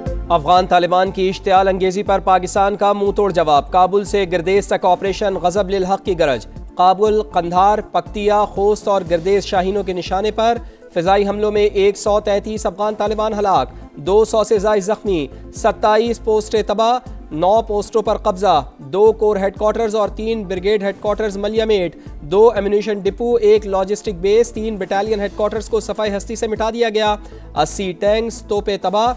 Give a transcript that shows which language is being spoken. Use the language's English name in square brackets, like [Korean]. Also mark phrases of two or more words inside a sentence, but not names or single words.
[Urdu] افغان طالبان کی اشتعال انگیزی پر پاکستان کا منہ توڑ جواب، کابل سے گردیز تک آپریشن غضب للحق کی گرج، کابل، قندھار، پکتیا، خوست اور گردیز شاہینوں کے نشانے پر فضائی حملوں میں 133 افغان طالبان ہلاک، 200 سے زائد زخمی، 27 پوسٹیں تباہ، 9 پوسٹوں پر قبضہ، 2 کور ہیڈ کوارٹرز اور 3 بریگیڈ ہیڈ کوارٹرز ملیامیٹ، 2 ایمونیشن ڈپو، 1 لاجسٹک بیس، 3 بٹالین ہیڈ کوارٹرز کو صفائی ہستی سے مٹا دیا گیا، 80 ٹینکس، توپیں تباہ۔